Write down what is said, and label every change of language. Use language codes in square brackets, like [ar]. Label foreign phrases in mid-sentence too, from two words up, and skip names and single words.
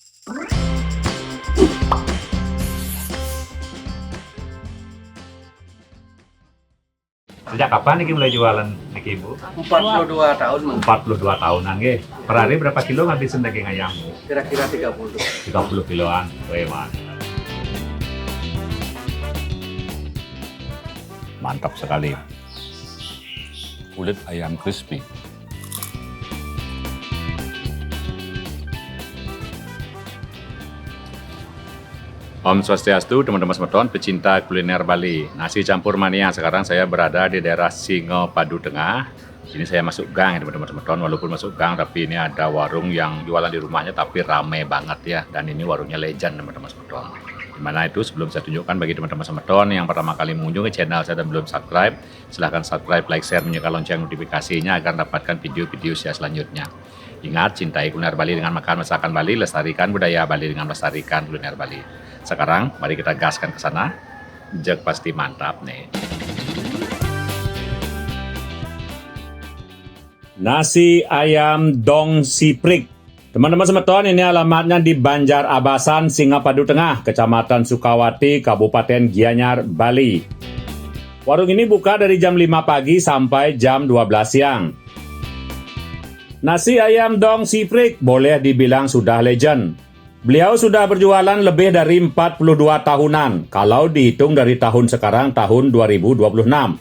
[id] Sejak kapan nih mulai jualan niki Ibu? 42 tahun, Mang. 42 tahunan nggih. Per hari berapa kilo ngabisin daging ayam? Kira-kira 30. 30 kiloan. Weh, mantap. Mantap sekali. Kulit ayam crispy. [sa] Om Swastiastu, [id] teman-teman semeton, pecinta kuliner Bali. Nasi campur mania. Sekarang saya berada di daerah Singopadu Tengah. Ini saya masuk gang ya teman-teman semeton. Walaupun masuk gang, tapi ini ada warung yang jualan di rumahnya, tapi rame banget ya. Dan ini warungnya legend teman-teman semeton. Dimana itu sebelum saya tunjukkan bagi teman-teman semeton yang pertama kali mengunjungi channel saya dan belum subscribe, silahkan [en] subscribe, like, share, [id] nyalakan lonceng notifikasinya agar dapatkan video-video saya selanjutnya. Ingat, cintai kuliner Bali dengan makan masakan Bali, lestarikan budaya Bali dengan melestarikan kuliner Bali. Sekarang, mari kita gaskan ke sana. Jek pasti mantap nih. Nasi ayam dong siprik. Teman-teman semeton, ini alamatnya di Banjar Abasan, Singopadu Tengah, Kecamatan Sukawati, Kabupaten Gianyar, Bali. Warung ini buka dari jam 5 pagi sampai jam 12 siang. Nasi ayam dong siprik boleh dibilang sudah legend. Beliau sudah berjualan lebih dari 42 tahunan, kalau dihitung dari tahun sekarang tahun 2026.